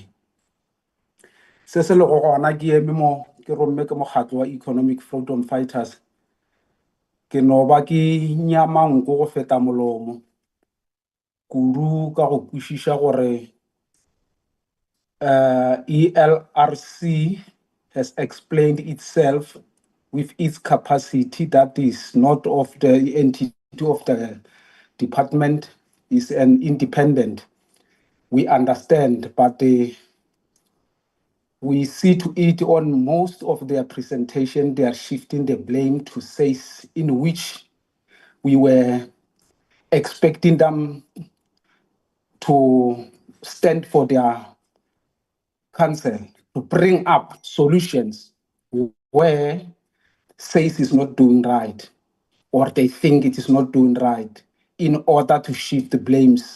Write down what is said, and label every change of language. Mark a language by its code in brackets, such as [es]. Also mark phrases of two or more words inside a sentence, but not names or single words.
[nso] Se se lego gona ke eme mo ke romme ke mokgatlo wa economic freedom fighters ke no ba ke nyama nko go feta molomo kudu ka go kwešiša gore [en] ELRC has explained itself with its capacity that is not of the entity of the department, is an independent. We understand, but we see to it on most of their presentation, they are shifting the blame to SACE, in which we were expecting them to stand for their counsel, to bring up solutions where SACE is not doing right, or they think it is not doing right, in order to shift the blames.